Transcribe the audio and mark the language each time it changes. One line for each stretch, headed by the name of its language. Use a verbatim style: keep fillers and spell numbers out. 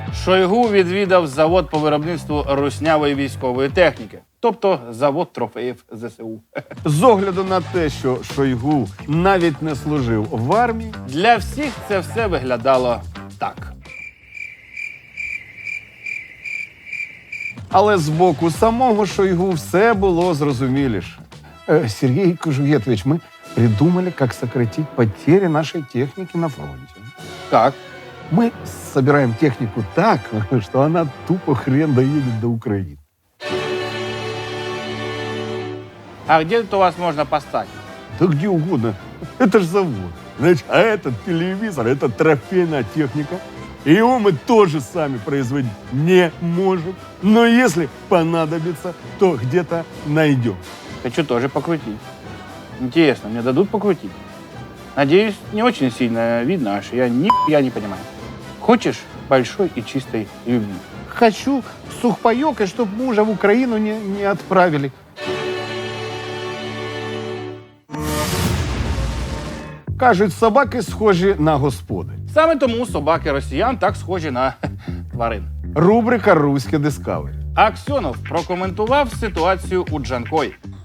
Ukrainian: Шойгу відвідав завод по виробництву руснявої військової техніки, тобто завод трофеїв ЗСУ. З огляду на те, що Шойгу навіть не служив в армії, Для всіх це все виглядало так. Але з боку самого Шойгу все було зрозуміліше.
Russian: Е, Сергій Кожугетович, ми придумали, как сократить потери нашей техники на фронте. Так. Мы собираем технику так, что она тупо хрен доедет до Украины. А где тут у вас можно поставить? Да где угодно. Это ж завод. Значит, а этот телевизор, это трофейная техника. И его мы тоже сами производить не можем. Но если понадобится, то где-то найдем. Хочу тоже покрутить. Интересно, мне дадут покрутить? Надеюсь, не очень сильно видно, аж я нихуя не понимаю. Хочешь большой и чистой любви? Хочу сухпайок, и чтоб мужа в Украину не, не отправили.
Ukrainian: Кажуть, собаки схожі на господи. Саме тому собаки росіян так схожі на тварин. Рубрика «Руське Дискавері». Аксьонов прокоментував ситуацію у Джанкої.